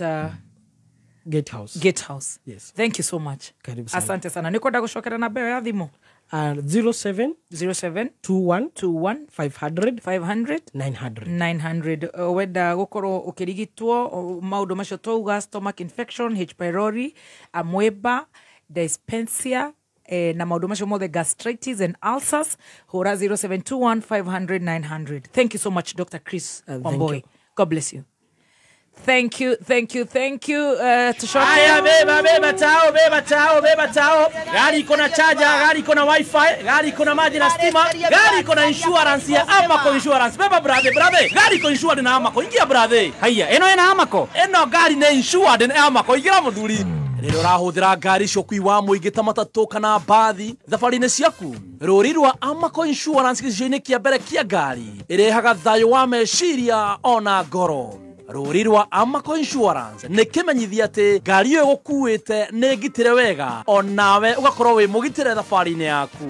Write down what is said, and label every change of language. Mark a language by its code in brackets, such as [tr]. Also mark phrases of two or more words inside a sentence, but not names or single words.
[en] Gate House. Gate House. Yes. Thank you so much. [sw] Karibu sana. Asante sana. [ki] Nikwenda gucokera namba ya thimũ. 07 21 500 900 wenda gukorwo ukirigitwo maundu macio twauga [en] stomach infection, H pylori, [ki] amweba, dyspepsia na maundu macio mothe [en] gastritis and ulcers [ki] hura 0721 500 900. [en] Thank you so much Dr. Chris Wamboi. God bless you. Thank you. [sw] Aya beba tao. Gari iko na charger, gari iko na wifi, gari iko na maji na stima, gari iko na insurance ya Amaco Insurance. Beba brother. Gari iko insured na Amaco. Ingia brother. Haya, eno ena Amaco. Eno gari na insured na Amaco. Ingia muthuri. [ki] Rĩrĩa ũrahũthĩra ngari cio ũkui wa mũingĩ ta matatũ kana mbathi thabarĩ-inĩ ciaku rũri rwa Amaco Insurance gĩcigo-inĩ kĩa mbere kĩa ngari ĩrehaga thayũ wa meciria ona ngoro. Rũri rwa Amaco Insurance nĩ kĩmenyithia atĩ ngari ĩyo ĩgũkuĩte nĩ ngitĩre wega onawe ũgakorwo wĩ mũgitĩre thabarĩ-inĩ yaku.